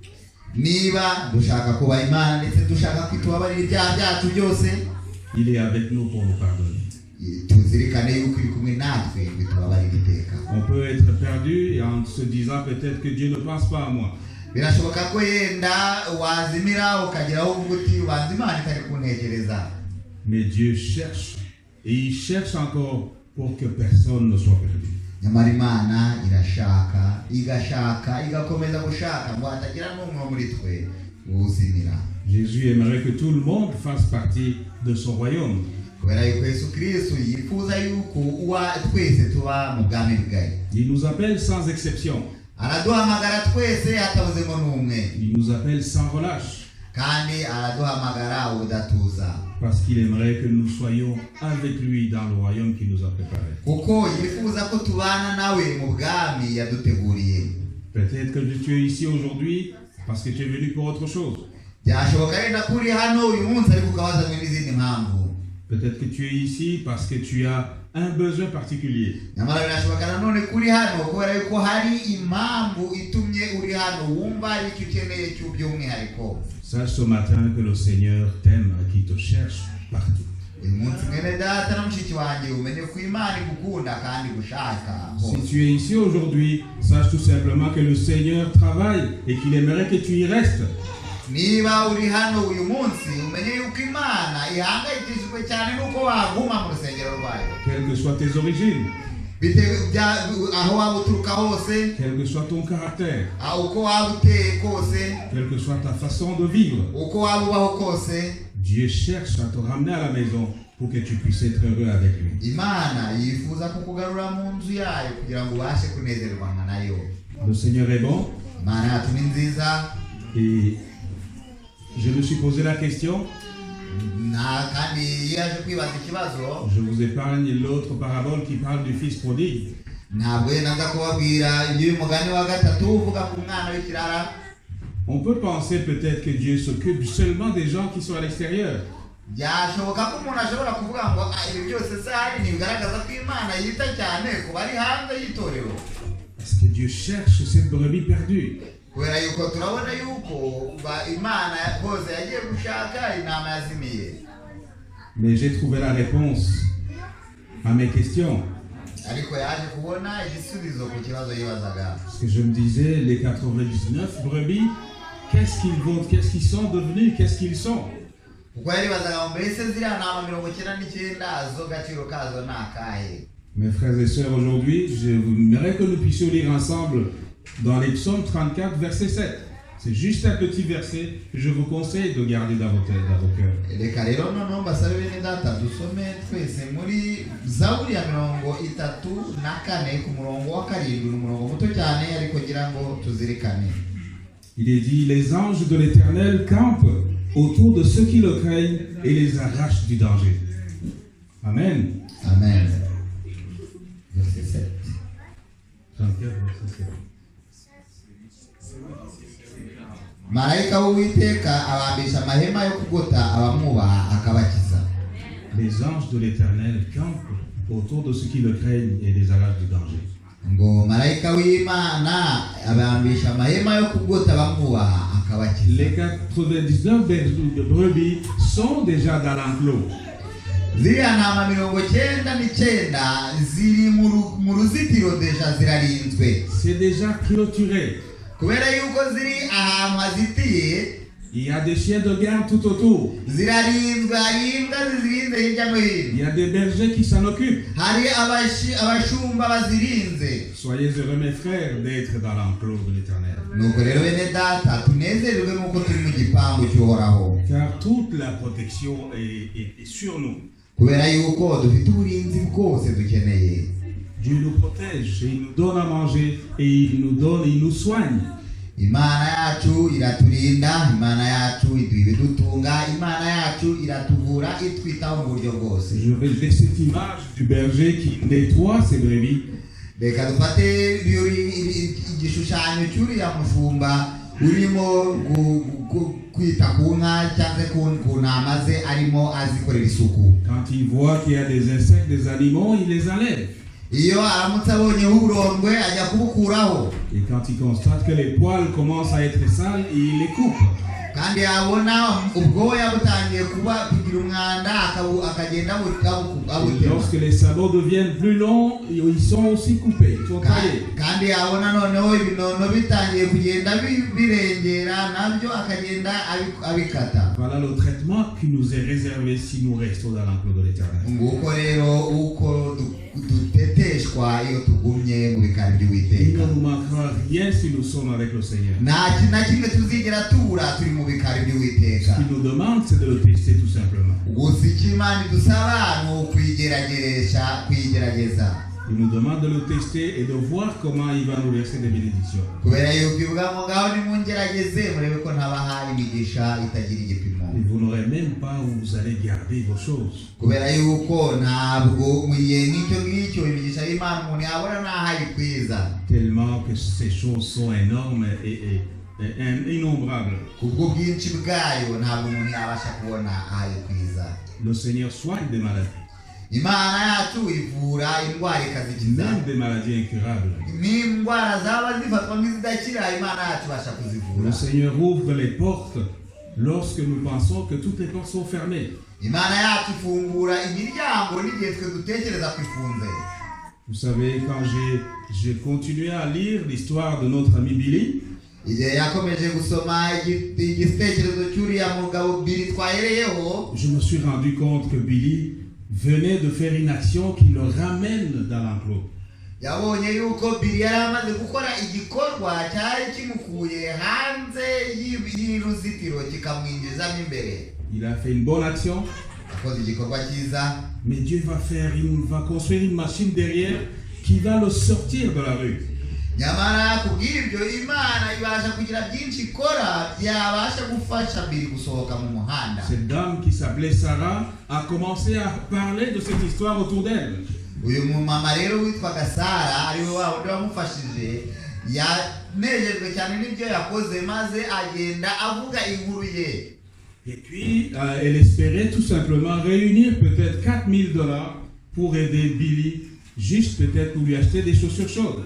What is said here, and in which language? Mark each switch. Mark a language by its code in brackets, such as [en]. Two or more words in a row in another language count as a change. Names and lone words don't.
[rw] Niba dushaka kuba Imana ndetse dushaka kwitubabarira ibyaha byacu byose, [fr] il est avec nous pour nous pardonner. [rw] tuzirikane yuko iri kumwe natwe bitubabarira iteka. [fr] On peut être perdu et en se disant peut-être que Dieu ne pense pas à moi. [rw] Birashoboka ko yenda wazimira ukagira aho uvuga uti ubanza Imana itari kuntekereza. [fr] Mais Dieu cherche et il cherche encore pour que personne ne soit perdu. [rw] Nyamara Imana irashaka igashaka igakomeza gushaka ngo hatagira n'umwe muri twe uzimira. [fr] Jésus aimerait que tout le monde fasse partie de son royaume. [rw] Kubera yuko Yesu Kristo yifuza yuko twese tuba mu bwami bwe. [fr] Il nous appelle sans exception. [rw] Araduhamagara twese hatabuzemo n'umwe. [fr] Il nous appelle sans relâche. [rw] Kandi araduhamagara udatuza. [fr] Parce qu'il aimerait que nous soyons avec lui dans le royaume qu'il nous a préparé. [rw] Kuko yifuza ko tubana nawe mu bwami yaduteguriye. [fr] Peut-être que tu es ici aujourd'hui parce que tu es venu pour autre chose. [rw] Byashoboka rero kuri hano uyu munsi ariko ukabazanywe n'izindi mpamvu. [fr] Peut-être que tu es ici parce que tu as un besoin particulier. [rw] Nyamara birashoboka nanone kuri hano kubera yuko hari impamvu itumye uri hano wumva ari icyo ukeneye cy'umwihariko. [fr] Sache ce matin que le Seigneur t'aime et qu'il te cherche partout. [rw] Uyu munsi mwene data na mushiki wanjye umenye ko Imana igukunda kandi gushaka. [fr] Si tu es ici aujourd'hui, sache tout simplement que le Seigneur travaille et qu'il aimerait que tu y restes. [rw] Niba uri hano uyu munsi umenye yuko Imana ihangayikishijwe cyane nuko waguma mu rusengero rwayo. [fr] Quelles que soient tes origines, [rw] aho waba uturuka hose, [fr] quel que soit ton caractère, [rw] uko waba uteye kose, [fr] quelle que soit ta façon de vivre, [rw] uko waba ubaho kose, [fr] Dieu cherche à te ramener à la maison pour que tu puisses être heureux avec lui. [rw] Imana yifuza kukugarura mu nzu yayo kugira ngo ubashe kunezerwa nayo. [fr] Le Seigneur est bon. [rw] Imana yacu ni nziza. [fr] Et je me suis posé la question. [rw] Kandi yaje kwibaza ikibazo. [fr] Je vous épargne l'autre parabole qui parle du fils prodigue. [rw] Ntabwo naza kubabwira iby'umugani wa gatatu uvuga ku mwana w'ikirara. [fr] On peut penser peut-être que Dieu s'occupe seulement des gens qui sont à l'extérieur. [rw] Byashoboka ko umuntu ashobora kuvuga ngo ibi byose se hari ntibigaragaza ko Imana yita cyane ku bari hanze y'itorero. [fr] Parce que Dieu cherche cette brebis perdue. [rw] Kubera yuko turabona yuko Imana bose yagiye gushaka intama yazimiye. [fr] Mais j'ai trouvé la réponse à mes questions. [rw] Ariko yaje kubona igisubizo ku kibazo yibazaga. [fr] Parce que je me disais, les 99 brebis, qu'est-ce qu'ils vont, qu'est-ce qu'ils sont devenus, qu'est-ce qu'ils sont? [rw] Kuko yaribazaga ngo mbese ziriya ntama 99 zo gaciro kazo ni akahe? [fr] Mes frères et sœurs, aujourd'hui, j'aimerais que nous puissions lire ensemble dans les psaumes 34, verset 7. C'est juste un petit verset que je vous conseille de garder dans vos cœurs. [rw] Reka rero noneho mbasabe bene data dusome twese muri Zaburi ya 34 ku murongo wa 7, ni umurongo muto cyane ariko ngira ngo tuzirikane. [fr] Il est dit, les anges de l'Éternel campent autour de ceux qui le craignent et les arrachent du danger. Amen. Amen. Verset 7. 34, verset 7. [rw] Marayika w'Uwiteka abambisha amahema yo kugota abamwubaha akabakiza. [fr] Les anges de l'Éternel campent autour de ceux qui le craignent et les arrachent du danger. [rw] Ngo marayika w'Imana abambisha amahema yo kugota abamwubaha akabakiza. [fr] Les 99 brebis sont déjà dans l'enclos. [rw] Ziriya ntama 99 ziri mu ruzitiro deja zirarinzwe. [fr] C'est déjà clôturé. [rw] Kubera yuko ziri ahantu hazitiye [fr] Il y a des chiens de garde tout autour. [rw] zirarinzwe, hari imbwa zizirinze hirya no hino, [fr] Il y a des bergers qui s'en occupent. [rw] hari abashumba bazirinze. [fr] Soyez heureux, mes frères, d'être dans l'enclos de l'Éternel. [rw] Nuko rero bene data, tunezerwe nuko turi mu gipangu cy'uhoraho, [fr] Car toute la protection est sur nous. [rw] kubera yuko dufite uburinzi bwose dukeneye. [fr] Dieu nous protège et il nous donne à manger et il nous soigne. [rw] Imana yacu iraturinda, Imana yacu iduha ibidutunga, Imana yacu iratuvura, itwitaho mu buryo bwose. [fr] Je vais cette image du berger qui nettoie ses brebis. [rw] Reka dufate igishushanyo cy'uriya mushumba urimo kwita ku nka cyangwa ku ntama ze, arimo azikorera isuku. [fr] Quand il voit qu'il y a des insectes, des animaux, il les enlève. [rw] Iyo aramutse abonyeho uburondwe ajya kubukuraho, [fr] Et quand il constate que les poils commencent à être sales, il les coupe. [rw] kandi yabona ubwoya butangiye kugira umwanda akagenda [fr] Et lorsque les sabots deviennent plus longs, ils sont aussi coupés, ils sont taillés. [rw] kandi yabona noneho ibinono bitangiye kugenda birengera, nabyo akagenda abikata. [fr] Voilà le traitement qui nous est réservé si nous restons dans l'enclos de l'Éternel. [rw] Nguko rero uko duteteshwa iyo tugumye mu bikari [fr] Il [rw] by'Uwiteka. [fr] ne nous manquera rien si nous sommes avec le Seigneur. [rw] Nta kintu na kimwe tuzigera tubura turi mu bikari by'Uwiteka. [fr] Ce qu'il nous demande, c'est de le tester tout simplement. [rw] Gusa icyo Imana idusaba ni kuyigerageza. [fr] Il nous demande de le tester et de voir comment il va nous verser des bénédictions. [rw] Kubera yuko ivuga ngo ngaho nimungerageze murebe ko ntabahaye imigisha itagira igipimo. [fr] Et vous n'aurez même pas où vous allez garder vos choses. [rw] Kubera yuko ntabwo mu gihe nk'icyo ngicyo imigisha y'Imana umuntu yabona n'aho ayikwiza. [fr] Tellement que ces choses sont énormes et innombrables. [rw] Kubwo bwinshi bwayo ntabwo umuntu yabasha kubona aho ayikwiza. [fr] Le Seigneur soigne des maladies, [rw] Imana yacu ivura indwara ikazikiza. [fr] même des maladies incurables. [rw] N'indwara zaba zifatwa nk'izidakira, Imana yacu ibasha kuzivura. [fr] Le Seigneur ouvre les portes lorsque nous pensons que toutes les portes sont fermées. [rw] Imana yacu ifungura imiryango n'igihe twe dutekereza ko ifunze. [fr] Vous savez, quand j'ai continué à lire l'histoire de notre ami Billy, [rw] Igihe yakomeje gusoma igitekerezo cy'uriya mugabo Billy twahereyeho, [fr] je me suis rendu compte que Billy venait de faire une action qui le ramène dans l'enclos. [rw] yabonye yuko Billy yari amaze gukora igikorwa cyari kimukuye hanze y'uruzitiro kikamwinjizamo imbere. [fr] Il a fait une bonne action, [rw] Yakoze igikorwa cyiza, [fr] mais Dieu va construire une machine derrière qui va le sortir de la rue. [rw] nyamara kubw'ibyo Imana ibasha kugira byinshi ikora byabasha gufasha Billy gusohoka mu muhanda. [fr] Cette dame qui s'appelait Sarah a commencé à parler de cette histoire autour d'elle. [rw] Uyu mumama rero witwaga Sara ariwe wa wundi wamufashije, yanejejwe cyane n'ibyo yakoze maze agenda avuga inkuru ye. [fr] Et puis, elle espérait tout simplement réunir peut-être $4,000 pour aider Billy, juste peut-être pour lui acheter des chaussures chaudes.